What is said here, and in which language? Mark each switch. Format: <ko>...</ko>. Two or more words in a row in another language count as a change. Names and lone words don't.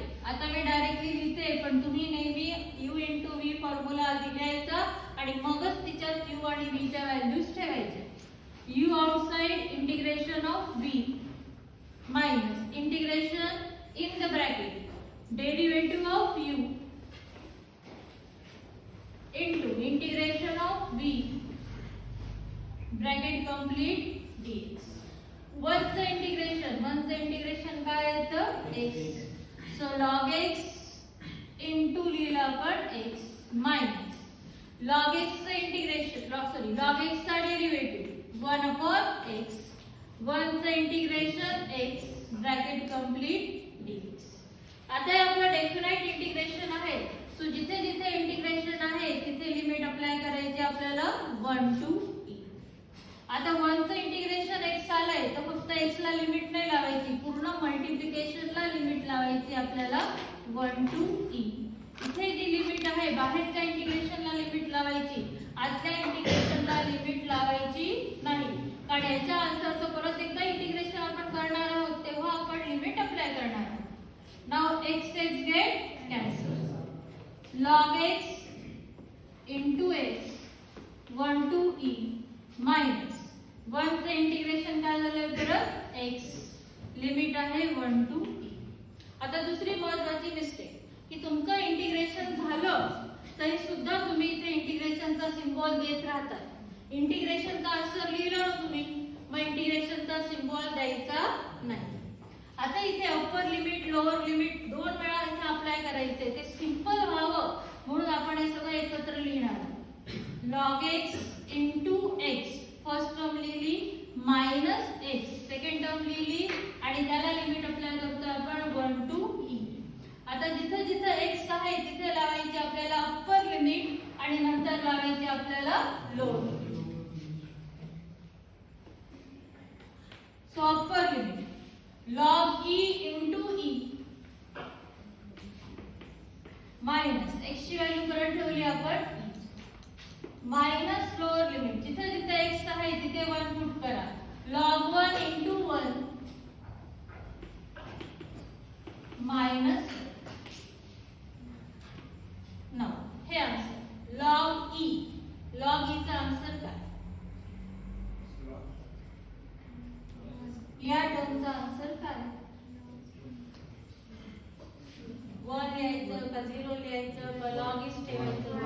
<mr>आता मी डायरेक्टली लिहिते, पण तुम्ही नेहमी</mr> <en>u into v formula</en> <mr>आधी लिहायचा आणि मगच तिच्यात u आणि v च्या व्हॅल्यूज ठेवायच्या.</mr> <en>u outside integration of v minus integration in the bracket derivative of u bracket complete dx.</en> <mr>1 चं इंटिग्रेशन काय येतं x.</mr> <en>so log x into</en> <mr>लिहिलं आपण</mr> <en>x minus log x</en> <mr>चं इंटिग्रेशन log x चा डेरिव्हेटिव्ह</mr> <en>1 upon x.</en> <mr>1 चं इंटिग्रेशन x</mr> <en>bracket complete dx.</en> <mr>आता हे आपलं</mr> <en>definite integration</en> <mr>आहे. सो जिथे जिथे इंटिग्रेशन आहे तिथे</mr> <en>limit apply</en> <mr>करायची आपल्याला</mr> <en>1 to e.</en> <mr>आता 1 चं इंटिग्रेशन x आलंय तर फक्त x ला लिमिट नाही लावायची, पूर्ण मल्टिप्लिकेशनला लिमिट लावायची आपल्याला</mr> <en>1 to e.</en> <mr>इथे जी लिमिट आहे बाहेरच्या इंटिग्रेशनला लिमिट लावायची, आतल्या इंटिग्रेशनला लिमिट लावायची नाही. कारण याच्या आन्सरचं परत एकदा इंटिग्रेशन आपण करणार आहोत तेव्हा आपण</mr> <en>limit apply</en> <mr>करणार आहोत.</mr> <en>now x get cancel. log x into x 1 to e minus 1</en> <mr>चे इंटिग्रेशन काय झालं परत x लिमिट आहे</mr> <en>1 to e.</en> <mr>आता दुसरी महत्त्वाची मिस्टेक की तुमचं इंटिग्रेशन झालं तरी सुद्धा तुम्ही इथे इंटिग्रेशनचा सिम्बॉल देत राहता. इंटिग्रेशनचा आन्सर लिहिला ना तुम्ही, मग इंटिग्रेशनचा सिम्बॉल द्यायचा नाही. आता इथे</mr> <en>upper limit lower limit</en> <mr>2 वेळा इथे अप्लाय करायचे, ते सिंपल व्हावं म्हणून आपण हे सगळं एकत्र लिहिणार.</mr> <en>log x into x first term</en> <mr>लिहिली</mr> <en>minus x second term</en> <mr>लिहिली आणि त्याला लिमिट अप्लाय करतो आपण</mr> <en>1 to e.</en> <mr>आता जिथे जिथे x आहे तिथे लावायची आपल्याला</mr> <en>upper limit</en> <mr>आणि नंतर लावायची आपल्याला</mr> <en>lower limit. so upper limit log e into e minus x</en> <mr>ची व्हॅल्यू परत ठेवली आपण</mr> <en>minus lower limit</en> <mr>जिथे जिथे x आहे तिथे 1 पुट करा.</mr> <en>log 1 into 1 minus now</en> <mr>हे आन्सर log e चा आन्सर काय या टर्मचा आन्सर काय 1 लिहायचं का 0 लिहायचं का</mr> <en>log is</en> <mr>ठेवायचं</mr>